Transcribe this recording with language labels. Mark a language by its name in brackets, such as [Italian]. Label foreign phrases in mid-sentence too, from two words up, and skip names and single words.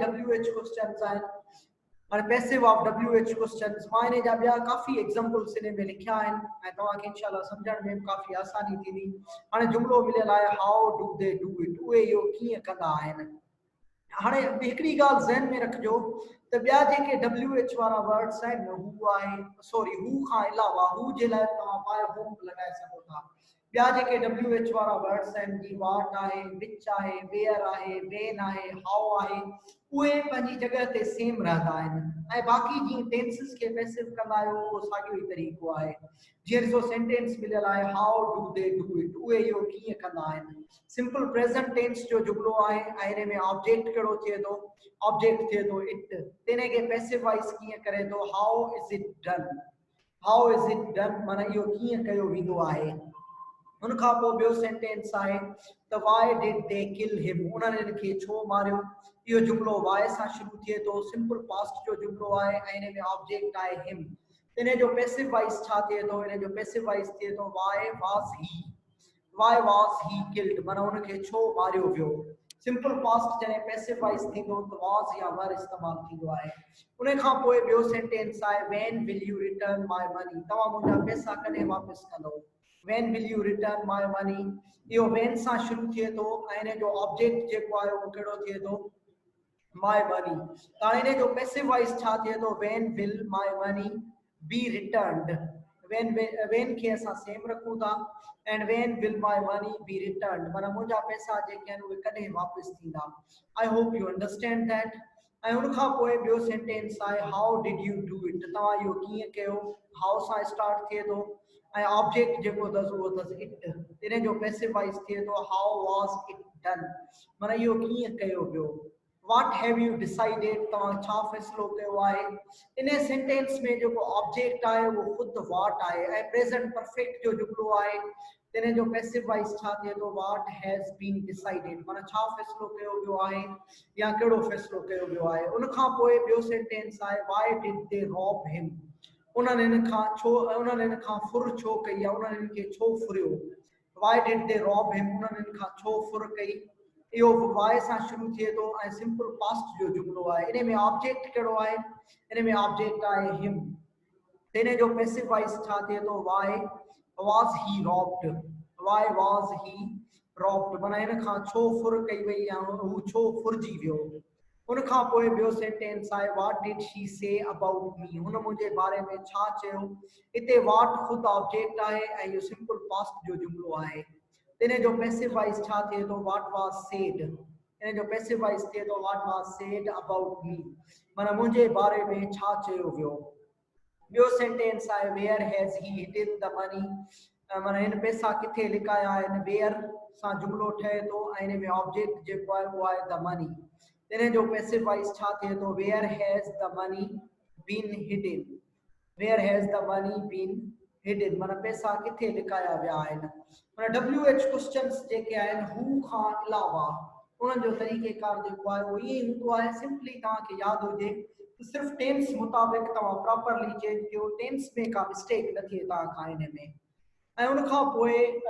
[English] WH questions [Sindhi] आहिनि और [English] passive of WH questions [Sindhi] मां इन जा ॿिया काफ़ी एग्जांपल्स इन में लिखिया आहिनि ऐं तव्हांखे इंशाल्लाह सम्झण में काफ़ी आसानी थींदी हाणे जुमिलो मिलियल आहे [English] how do they do it [Sindhi] उहे इहो कीअं कंदा आहिनि हाणे हिकिड़ी ॻाल्हि ज़हन में रखिजो त ॿिया जेके WH वारा वर्ड्स आहिनि हू आहे सॉरी हू खां अलावा हू जे लाइ तव्हां [English] by whom [Sindhi] लॻाए सघो था ॿिया जेके WH वारा वर्ड्स आहिनि जी वाट आहे विच आहे वेयर आहे वेन आहे हाउ आहे उहे पंहिंजी जॻह ते सेम रहंदा आहिनि ऐं बाक़ी जीअं टेंसिस खे पैसिव कंदा आहियो उहो साॻियो ई तरीक़ो आहे जीअं ॾिसो सेंटेंस मिलियल आहे [English] how do they do it [Sindhi] उहे इहो कीअं कंदा आहिनि [English] simple present tense [Sindhi] जो जुमिलो आहे ऐं हिन में ऑब्जेक्ट कहिड़ो थिए थो ऑब्जेक्ट थिए थो इट इन खे [English] passive voice [Sindhi] कीअं करे थो [English] how is it done [Sindhi] माना इहो कीअं कयो वेंदो आहे उन खां पोइ ॿियो सेंटेंस आहे त [English] why did they kill him [Sindhi] उन्हनि खे छो मारियो इहो जुमिलो वाई सां शुरू थिए थो [English] simple past [Sindhi] जो जुमिलो आहे ऐं हिन में ऑब्जेक्ट आहे हिम इन जो [English] passive voice [Sindhi] छा थिए थो इन जो [English] passive voice [Sindhi] थिए थो वाई [English] was he killed [Sindhi] माना उनखे छो मारियो वियो [English] simple past [Sindhi] जॾहिं [English] passive voice [Sindhi] थींदो त वाज या वर इस्तेमालु थींदो आहे उन खां पोइ ॿियो सेंटेंस आहे [English] when will you return my money [Sindhi] तव्हां मुंहिंजा पैसा कॾहिं वापसि कंदो [English] when will you return my money [Sindhi] इहो when सां शुरू थिए थो ऐं इन जो ऑब्जेक्ट जेको आहे उहो कहिड़ो थिए थो [English] my money [Sindhi] त हाणे इन जो [English] passive voice [Sindhi] छा थिए थो [English] when will my money be returned [Sindhi] when खे असां सेम रखूं था [English] and when will my money be returned [Sindhi] माना मुंहिंजा पैसा जेके आहिनि उहे कॾहिं वापसि थींदा [English] I hope you understand that [Sindhi] ऐं उन खां पोइ ॿियो सेंटेंस आहे [English] how did you do it [Sindhi] तव्हां इहो कीअं कयो हाउ सां स्टार्ट थिए थो ऐं ऑब्जेक्ट जेको अथसि उहो अथसि इट इन जो [English] passive voice [Sindhi] थिए थो [English] how was it done [Sindhi] माना इहो कीअं कयो वियो [English] what have you decided [Sindhi] तव्हां छा फ़ैसिलो कयो आहे इन सेंटेंस में जेको ऑब्जेक्ट आहे उहो ख़ुदि what आहे ऐं [English] present perfect [Sindhi] जो जुमिलो आहे इन जो [English] passive voice [Sindhi] छा थिए थो [English] what has been decided [Sindhi] माना छा फ़ैसिलो कयो वियो आहे या कहिड़ो फ़ैसिलो कयो वियो आहे उन खां पोइ ॿियो सेंटेंस आहे [English] why did they rob him [Sindhi] उन्हनि इन खां छो उन्हनि इन खां फुर छो कई आहे उन्हनि इन खे छो फुरियो [English] why did they rob him [Sindhi] उन्हनि इन खां छो फुर कई इहो वाय सां शुरू थिए थो ऐं [English] simple past [Sindhi] जो जुमिलो आहे इन में ऑब्जेक्ट कहिड़ो आहे इन में ऑब्जेक्ट आहे हिम इन जो [English] passive voice [Sindhi] छा थिए थो [English] why was he robbed why was he robbed [Sindhi] माना इन खां छो फुर कई वई या हू छो फुरजी वियो उन खां पोइ ॿियो सेंटेंस आहे [English] what did she say about me [Sindhi] हुन मुंहिंजे बारे में छा चयो हिते what ख़ुदि ऑब्जेक्ट आहे ऐं इहो [English] simple past [Sindhi] जो जुमिलो आहे इन जो [English] passive voice [Sindhi] छा थिए थो [English] what was said [Sindhi] इन जो [English] passive voice [Sindhi] थिए थो [English] what was said about me [Sindhi] माना मुंहिंजे बारे में छा चयो वियो ॿियो सेंटेंस आहे [English] where has he hidden the money [Sindhi] माना हिन पैसा किथे लिकाया आहिनि where सां जुमिलो ठहे थो ऐं इन में ऑब्जेक्ट जेको आहे उहो आहे [English] the money [Sindhi] इन जो [English] passive voice [Sindhi] छा थिए थो [English] where has the money been hidden where has the money been hidden [Sindhi] माना पैसा किथे लिकाया विया आहिनि माना [English] WH questions [Sindhi] जेके आहिनि हू खां अलावा उन्हनि जो तरीक़ेकार जेको आहे उहो ईअं ई हूंदो आहे सिंपली तव्हांखे यादि हुजे सिर्फ़ु टेंस मुताबिक़ तव्हां [English] properly change [Sindhi] कयो टेंस में का मिस्टेक न थिए तव्हां खां इन में ऐं उन खां पोइ